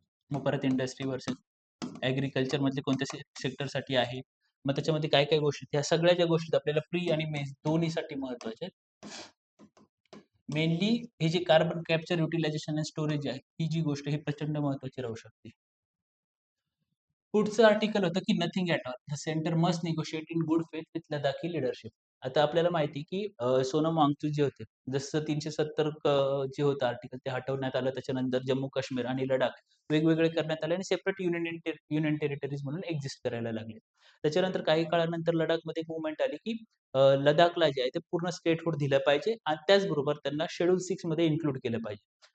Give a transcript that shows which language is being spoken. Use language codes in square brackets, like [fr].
[mr] मग परत industry versus ॲग्रीकल्चरमधले कोणत्या सेक्टरसाठी आहे. मग त्याच्यामध्ये काय-काय गोष्टी ह्या सगळ्या ज्या गोष्टी आपल्याला प्री आणि मेन दोन्हीसाठी महत्त्वाच्या आहेत. मेनली हे जे कार्बन कॅप्चर, युटिलायझेशन आणि स्टोरेज आहे, ही जी गोष्ट ही प्रचंड महत्त्वाची राहू शकते. पुढचं आर्टिकल होतं की [en] Nothing at all. The centre must negotiate in good faith with Ladakhi leadership. [mr] आता आपल्याला माहिती की सोनम वांगचुक जे होते, जसं 370 जे होतं आर्टिकल ते हटवण्यात आलं. त्याच्यानंतर जम्मू काश्मीर आणि लडाख वेगवेगळे करण्यात आले आणि सेपरेट युनियन टेरिटरीज म्हणून एक्झिस्ट करायला लागले. त्याच्यानंतर काही काळानंतर लडाखमध्ये एक मूव्हमेंट आली की लडाखला जे आहे ते पूर्ण स्टेटहूड दिलं पाहिजे आणि त्याचबरोबर त्यांना शेड्यूल 6 मध्ये इन्क्लूड केलं पाहिजे.